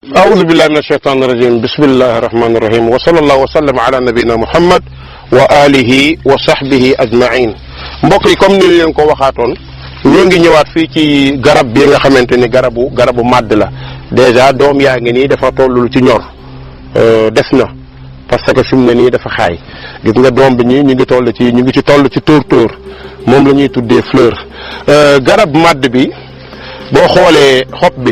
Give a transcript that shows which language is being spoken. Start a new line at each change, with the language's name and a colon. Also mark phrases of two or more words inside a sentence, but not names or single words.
Arabic: أعوذ بالله من الشيطان الرجيم بسم الله الرحمن الرحيم وصلى الله وسلم على نبينا محمد وآله وصحبه أجمعين
Wolof: mbokk yi comme ni leen ko waxaatoon ñoo ngi ñëwaat fii ci garab bi nga xamante ni garabu màdd la déjà doom yaa ngi nii dafa tollul ci ñor des na
French: parce que
Wolof: fi mu ne nii dafa xaay gis nga doom bi ñii ñu ngi toll ci tóor moom la ñuy tuddee fleur garab màdd bi boo xoolee xob